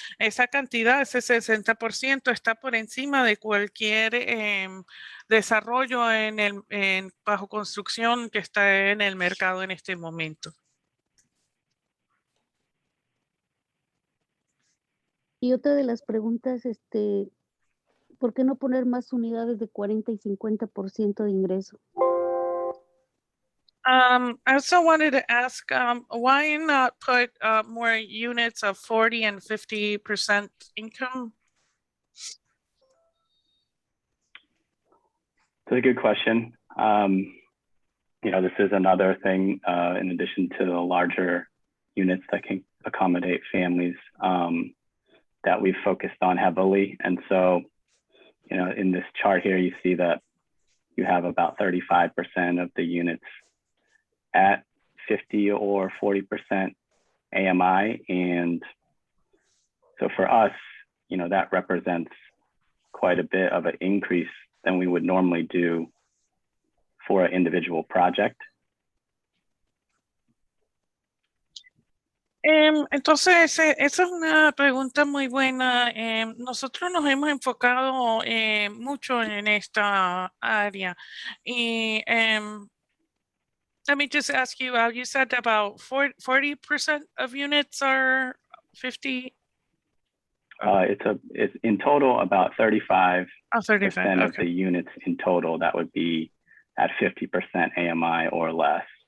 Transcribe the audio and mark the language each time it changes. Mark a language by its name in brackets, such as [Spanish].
[Spanish] Esa cantidad, ese 60%, está por encima de cualquier desarrollo bajo construcción que está en el mercado en este momento. Y otra de las preguntas, ¿por qué no poner más unidades de 40 y 50% de ingreso? [English] I also wanted to ask, why not put more units of 40 and 50% income? That's a good question. You know, this is another thing in addition to the larger units that can accommodate families that we've focused on heavily. And so, you know, in this chart here, you see that you have about 35% of the units at 50 or 40% AMI. And so for us, you know, that represents quite a bit of an increase than we would normally do for an individual project. [Spanish] Entonces, esa es una pregunta muy buena. Nosotros nos hemos enfocado mucho en esta área. [English] Y let me just ask you, you said about 40% of units are 50? It's in total about 35% okay. of the units in total that would be at 50% AMI or less.